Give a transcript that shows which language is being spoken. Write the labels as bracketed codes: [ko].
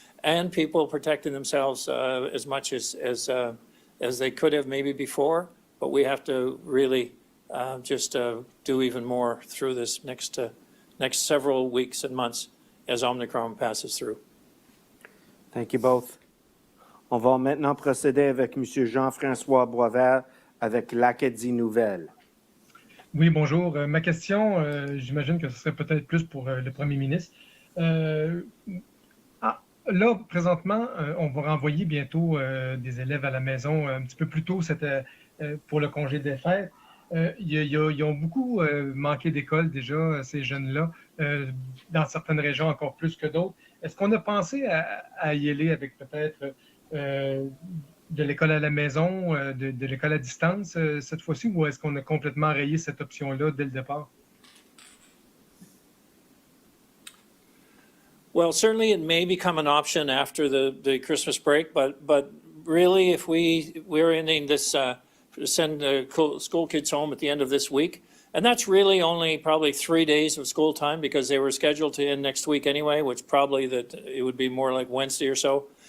[en] and people protecting themselves as much as they could have maybe before. But we have to really just do even more through this next several weeks and months as Omicron passes through. Thank you both. [fr] On va maintenant procéder avec M. Jean-François Boisvert avec l'Acadie Nouvelle. Oui, bonjour. Ma question, j'imagine que ce serait peut-être plus pour le premier ministre. Là, présentement, on va renvoyer bientôt des élèves à la maison un petit peu plus tôt pour le congé des fêtes. Ils ont beaucoup manqué d'école déjà, ces jeunes-là, dans certaines régions encore plus que d'autres. Est-ce qu'on a pensé à y aller avec peut-être de l'école à la maison, de l'école à distance cette fois-ci, ou est-ce qu'on a complètement rayé cette option-là dès le départ? [en] Well, certainly it may become an option after the Christmas break, but really, if we're ending this, send school kids home at the end of this week, and that's really only probably 3 days of school time because they were scheduled to end next week anyway, which probably that it would be more like Wednesday or so.